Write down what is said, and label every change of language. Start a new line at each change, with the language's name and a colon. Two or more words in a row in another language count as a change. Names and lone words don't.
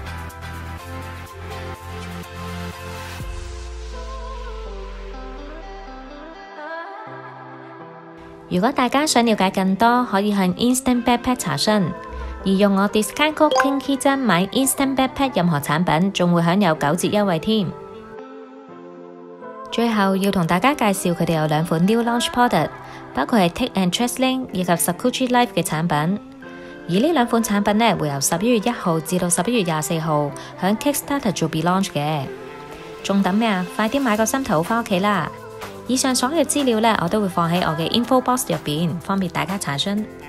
Cantonese: 如果大家想了解更多，可以向 Instabackpack 查詢。而用我
English: discount code
Cantonese: KinKiZhen 買 Instabackpack 任何產品，仲會享有9折優惠添。最後要同大家介紹佢哋有2款
English: new launch product，
Cantonese: 包括係 Take and Trace Sling 以及 Sakuchi Life 嘅產品。而呢2款產品呢，會由11月1號至到11月24號響 Kickstarter 做 be-launch 嘅。仲等咩啊？快啲買個心頭返屋企啦！以上所有資料呢，我都會放喺我嘅
English: info box
Cantonese: 入邊，方便大家查詢。